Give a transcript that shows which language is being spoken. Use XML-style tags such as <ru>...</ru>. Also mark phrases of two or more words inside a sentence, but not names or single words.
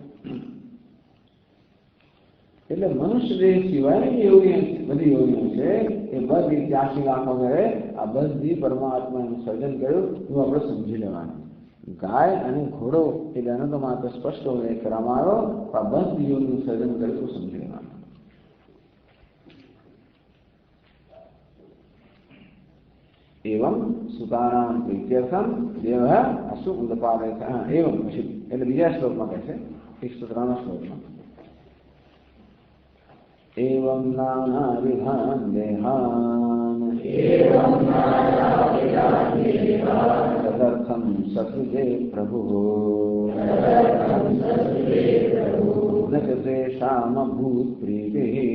<gu>એટલે મનુષ્ય દેહ સિવાયની બધી યોગીઓ છે એ બધી 83 લાખ વગેરે આ બધી પરમાત્માનું સર્જન કર્યું એવું આપણે સમજી લેવાનું. ગાય અને ઘોડો એ બેનો તો માત્ર સ્પષ્ટ ઉલ્લેખ કરવામાં આવ્યો. આ બધી યોગનું સર્જન કર્યું સમજી લેવાનું.</gu> <sa>एवं सुतानाम प्रीत्यर्थम देव असु उदपादय एवं</sa> <gu>એટલે બીજા શ્લોકમાં કહે છે 103 શ્લોકમાં</gu> <sa>एवं नाना विधान देहान तदर्थम ससृजे प्रभु न च तेषाम भूत प्रीतिः</sa>